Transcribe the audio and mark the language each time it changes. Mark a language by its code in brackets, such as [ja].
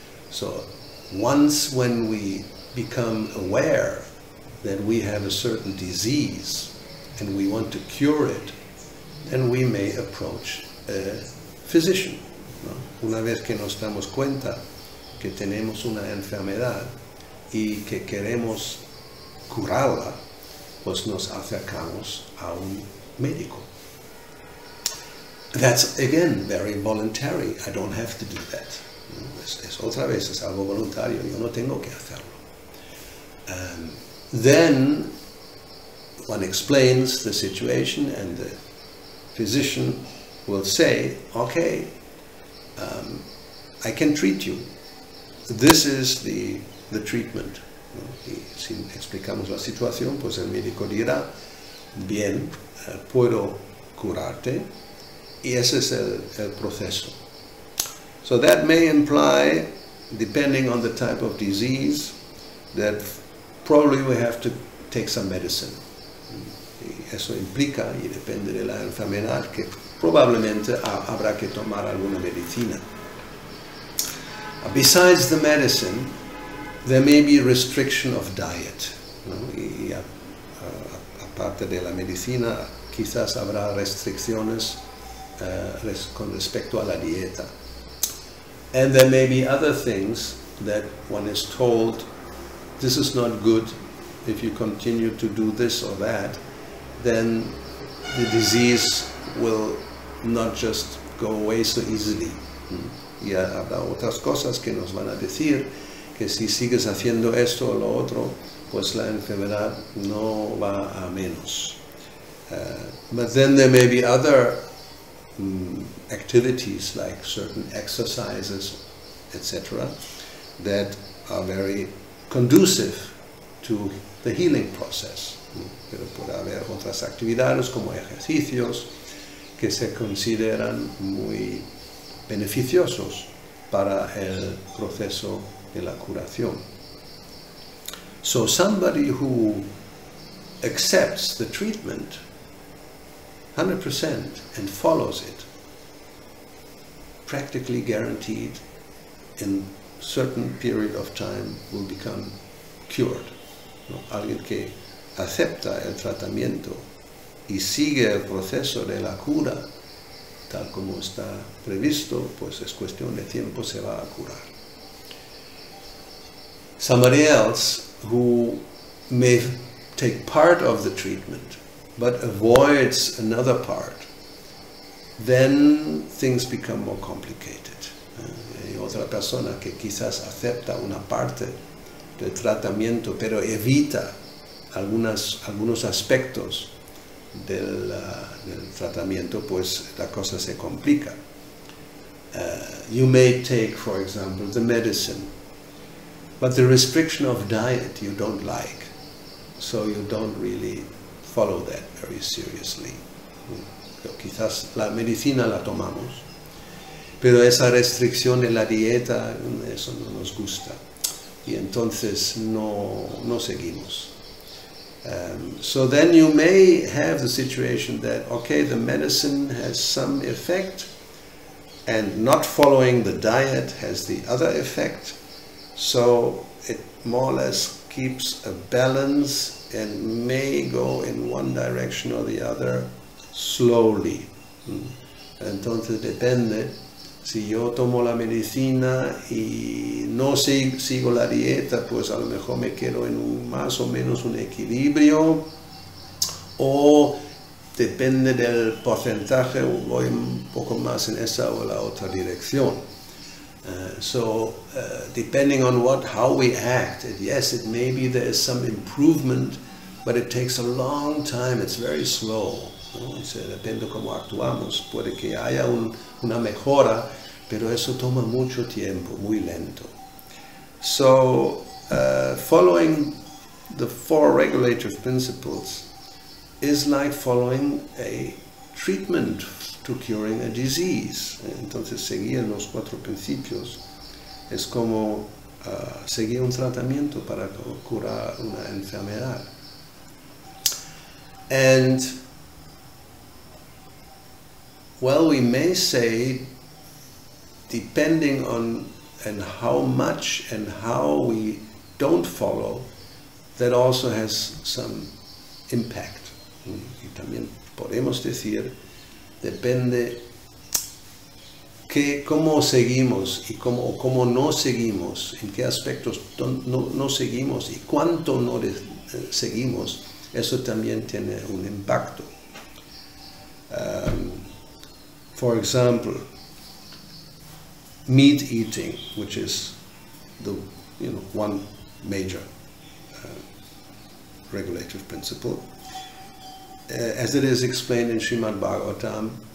[en] So, once when we become aware that we have a certain disease and we want to cure it, then we may approach a physician. [es] ¿No? Una vez que nos damos cuenta que tenemos una enfermedad y que queremos curarla, pues nos acercamos a un médico. [en] That's again very voluntary. I don't have to do that. [es] Es otra vez, es algo voluntario, yo no tengo que hacerlo. [en] Then one explains the situation and the physician will say, okay, I can treat you. This is the treatment. [es] Y si explicamos la situación, pues el médico dirá, bien, puedo curarte, y ese es el proceso. [en] So that may imply, depending on the type of disease, that probably we have to take some medicine. [es] Y eso implica, y depende de la enfermedad, que probablemente habrá que tomar alguna medicina. [en] Besides the medicine, there may be restriction of diet. [es] ¿No? Y aparte de la medicina, quizás habrá restricciones con respecto a la dieta. [en] And there may be other things that one is told, this is not good, if you continue to do this or that, then the disease will not just go away so easily. [es] y habrá otras cosas que nos van a decir que si sigues haciendo esto o lo otro, pues la enfermedad no va a menos. [en] But then there may be other activities like certain exercises, etc., that are very conducive to the healing process. [es] Pero puede haber otras actividades como ejercicios que se consideran muy beneficiosos para el proceso de la curación. [en] So somebody who accepts the treatment 100% and follows it, practically guaranteed in a certain period of time will become cured. [es] ¿No? Alguien que acepta el tratamiento y sigue el proceso de la cura tal como está previsto, pues es cuestión de tiempo, se va a curar. [en] Somebody else who may take part of the treatment but avoids another part, then things become more complicated. [es] Hay otra persona que quizás acepta una parte del tratamiento pero evita algunos aspectos del tratamiento, pues la cosa se complica. [en] You may take, for example, the medicine, but the restriction of diet you don't like, so you don't really follow that very seriously. [es] Pero quizás la medicina la tomamos, pero esa restricción de la dieta, eso no nos gusta, y entonces no seguimos. [en] So then you may have the situation that, okay, the medicine has some effect, and not following the diet has the other effect, so it more or less keeps a balance and may go in one direction or the other slowly. [es] Entonces depende, si yo tomo la medicina y no sigo la dieta, pues a lo mejor me quedo en más o menos un equilibrio, o depende del porcentaje, voy un poco más en esa o la otra dirección. [en] So depending on how we act, yes, it may be there is some improvement, but it takes a long time, it's very slow. [es] ¿No? Depende cómo actuamos, puede que haya una mejora, pero eso toma mucho tiempo, muy lento. [en] So following the 4 regulative principles is like following a treatment to curing a disease. [es] Entonces seguir los 4 principios es como seguir un tratamiento para curar una enfermedad. [en] And well, we may say, depending on and how much and how we don't follow, that also has some impact. [es] Y también podemos decir, depende cómo seguimos y cómo no seguimos, en qué aspectos no seguimos y cuánto no seguimos, eso también tiene un impacto. [en] For example, meat eating, which is the one major regulative principle, as it is explained in Srimad Bhagavatam,